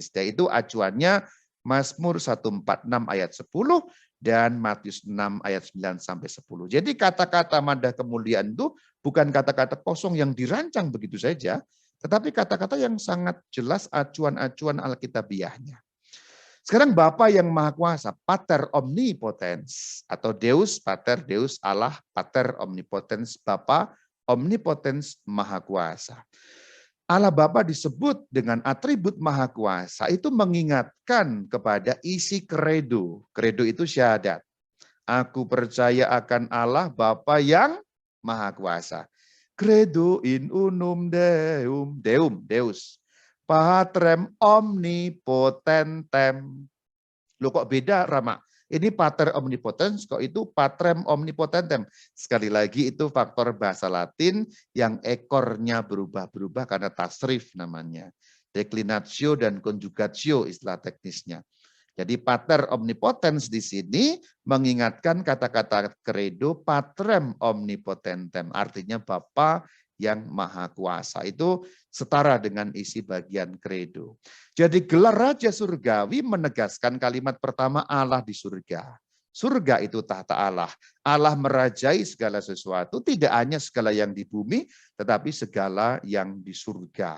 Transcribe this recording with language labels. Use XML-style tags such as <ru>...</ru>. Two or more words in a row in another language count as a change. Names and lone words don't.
<id>Yaitu acuannya Mazmur 146 ayat 10 dan Matius 6 ayat 9 sampai 10. Jadi kata-kata madah kemuliaan itu bukan kata-kata kosong yang dirancang begitu saja, tetapi kata-kata yang sangat jelas acuan-acuan alkitabiahnya. Sekarang Bapa yang Maha Kuasa,</id> <la>Pater Omnipotens, atau Deus, Pater, Deus, Allah, Pater Omnipotens, Bapa Omnipotens</la> <id>Maha Kuasa. Allah Bapa disebut dengan atribut Maha Kuasa, itu mengingatkan kepada isi kredo. Kredo itu syahadat. Aku percaya akan Allah Bapa yang Maha Kuasa.</id> <la>Credo in unum Deum, Deum, Deus. Patrem omnipotentem.</la> <id>Loh kok beda Rama? Ini</id> <la>pater omnipotens,</la> <id>kok itu</id> <la>patrem omnipotentem.</la> <id>Sekali lagi itu faktor bahasa Latin yang ekornya berubah-berubah karena tasrif namanya. Declinatio dan conjugatio istilah teknisnya. Jadi</id> <la>pater omnipotens</la> <id>di sini mengingatkan kata-kata</id> <la>credo patrem omnipotentem.</la> <id>Artinya Bapa yang Maha Kuasa. Itu setara dengan isi bagian kredo. Jadi gelar Raja Surgawi menegaskan kalimat pertama Allah di surga. Surga itu tahta Allah. Allah merajai segala sesuatu, tidak hanya segala yang di bumi, tetapi segala yang di surga.</id>